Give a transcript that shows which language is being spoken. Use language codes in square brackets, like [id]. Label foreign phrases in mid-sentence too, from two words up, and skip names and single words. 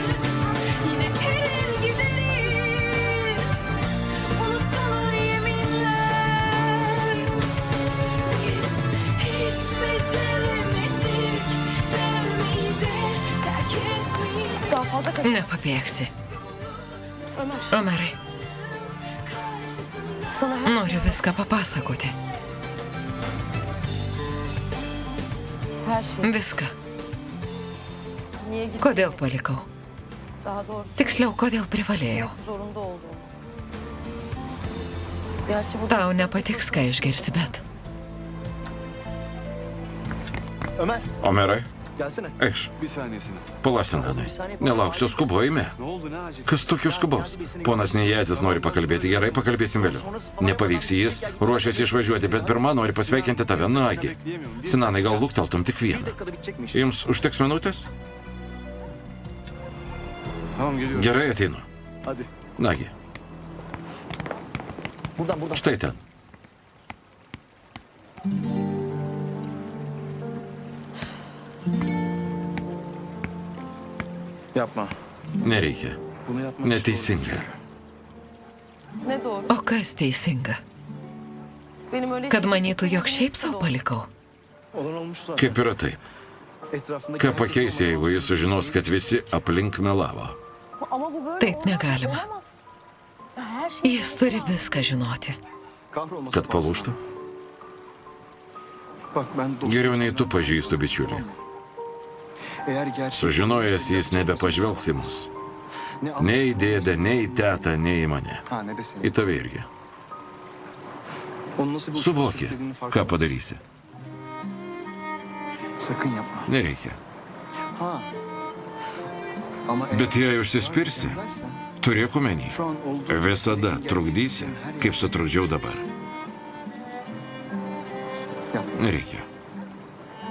[tr] Yine erir gideriz, unutulur yeminler. Biz hiç beceremedik, sevmeyi de terk etmeyi de. Daha fazla kaç. [lt] Nepabėgsi. [tr] Ömer. [lt] Omerai, [tr] Sana her [lt] noriu viską papasakoti. [tr] şey. [lt] Viską. [tr] Niye gittin? [lt] Kodėl palikau? [tr] Daha doğrusu [lt] Tiksliau, kodėl privalėjau. [tr] zorunda olduğum. Gerçi bu [lt] Tau nepatiks, ką išgirsi, bet [tr] Ömer [lt] Omerai, [tr] gelsene. [lt] eikš. [tr] Bir saniye Sinan. [lt] Palasinanai. Nelauksiu skubojime. [tr] Ne oldu, ne acil? [lt] Kas tokio skubaus? Ponas Nejazis nori pakalbėti. Gerai, pakalbėsim vėliau. Nepavyks jis. Ruošiasi išvažiuoti, bet pirmą nori pasveikinti tave. Nagi. Sinanai, gal lukteltum tik [tr] Bir [lt] vieną. [tr] dakikada bitecekmiş. [lt] Jums užteks minutės? [tr] Tamam geliyorum. [lt] Gerai, ateinu. [tr] Hadi. [lt] Nagi, [tr] Buradan. [lt] štai ten. [tr] Yapma. [lt] Nereikia. [tr] Bunu yapmak [lt] Neteisinga. [tr] ne doğru? [lt] o kas teisinga? [tr] Benim öyle [lt] Kad manytų, jog šiaip savo palikau. [tr] Olan olmuş zaten. [lt] Kaip yra taip? [tr] Etrafındaki [lt] Ką pakeis, jeigu jis sužinos, kad visi aplink melavo? [tr] Ama bu böyle [lt] Taip [tr] olmaz, [lt] negalima. [tr] olamaz. Ya her şey [lt] Jis turi viską žinoti. [tr] kahrolması [lt] Kad [tr] pahasına. [lt] palūštų? [tr] Bak ben dostum. [lt] Geriau nei tu pažįstu bičiulį. [tr] Eğer gerçek [lt] Sužinojęs, jis nebepažvelgs į mus. [tr] ne [lt] Nei į dėdę, nei į tetą, nei į mane. [tr] Ha ne de seni. [lt] Į tave irgi. [tr] Onu nasıl bir [lt] Suvoki, [tr] istediğinin farkında [lt] ką [tr] mısın? [lt] padarysi. [tr] Sakın yapma. [lt] Nereikia. [tr] Ha. Ama eğer [lt] Bet jei užsispirsi, [tr] dersen, [lt] turėk omeny. [tr] şu an olduğu [lt] Visada [tr] engel [lt] trukdysi, kaip sutrukdžiau dabar. [tr] yapma. [lt] Nereikia.